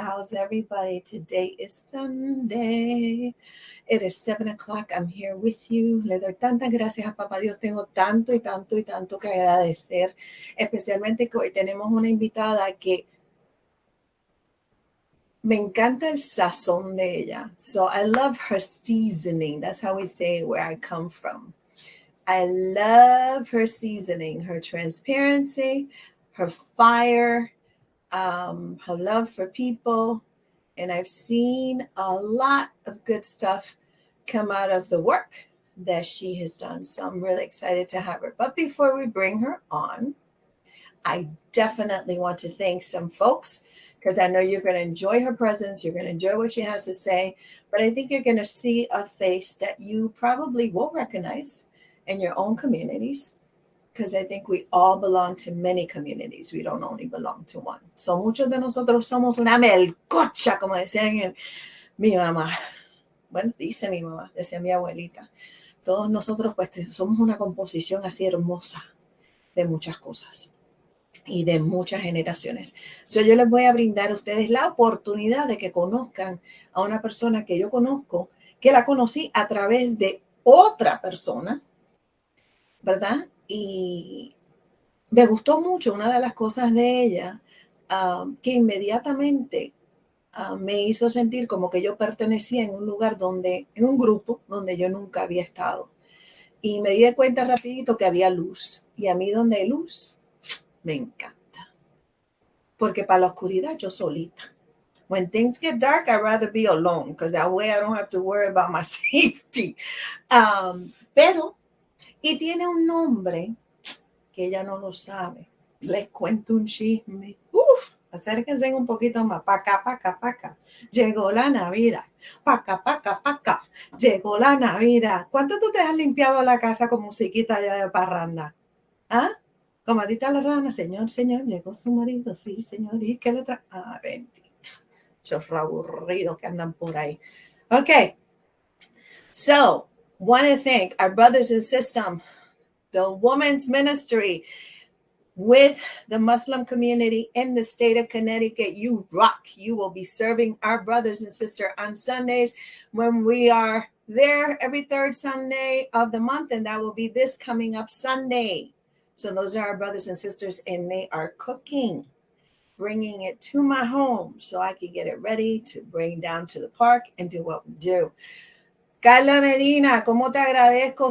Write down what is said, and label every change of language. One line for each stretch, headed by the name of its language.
English: How's everybody? Today is Sunday. It is 7 o'clock. I'm here with you.
Spanish: Le doy tantas gracias a Papá Dios. Tengo tanto y tanto y tanto que agradecer. Especialmente que hoy tenemos una invitada que me encanta el sazón de ella.
English: So I love her seasoning. That's how we say it where I come from. I love her seasoning, her transparency, her fire, her love for people. And I've seen a lot of good stuff come out of the work that she has done. So I'm really excited to have her. But before we bring her on, I definitely want to thank some folks because I know you're going to enjoy her presence. You're going to enjoy what she has to say. But I think you're going to see a face that you probably will recognize in your own communities because I think we all belong to many communities. We don't only belong to one.
Spanish: So muchos de nosotros somos una melcocha, como decían mi mamá. Bueno, dice mi mamá, decía mi abuelita. Todos nosotros pues somos una composición así hermosa de muchas cosas y de muchas generaciones. So, yo les voy a brindar a ustedes la oportunidad de que conozcan a una persona que yo conozco, que la conocí a través de otra persona, ¿verdad? Y me gustó mucho una de las cosas de ella, que inmediatamente me hizo sentir como que yo pertenecía en un lugar en un grupo donde yo nunca había estado. Y me di cuenta rapidito que había luz. Y a mí donde hay luz, me encanta. Porque para la oscuridad yo solita.
English: When things get dark, I'd rather be alone because that way I don't have to worry about my safety.
Spanish: Y tiene un nombre que ella no lo sabe. Les cuento un chisme. Acérquense un poquito más. Paca, paca, paca. Llegó la Navidad. Paca, paca, paca. Llegó la Navidad. ¿Cuánto tú te has limpiado la casa con musiquita ya de parranda? ¿Ah? Comadita la rana, señor, llegó su marido, sí, señor, ¿y qué le trae? Bendito, chorro aburrido que andan por ahí.
English: Okay, so, want to thank our brothers and sisters, the women's ministry with the Muslim community in the state of Connecticut. You rock. You will be serving our brothers and sisters on Sundays when we are there every third Sunday of the month, and that will be this coming up Sunday. So those are our brothers and sisters, and they are cooking, bringing it to my home so I can get it ready to bring down to the park and do what we do.
Spanish: Carla Medina, ¿cómo te agradezco?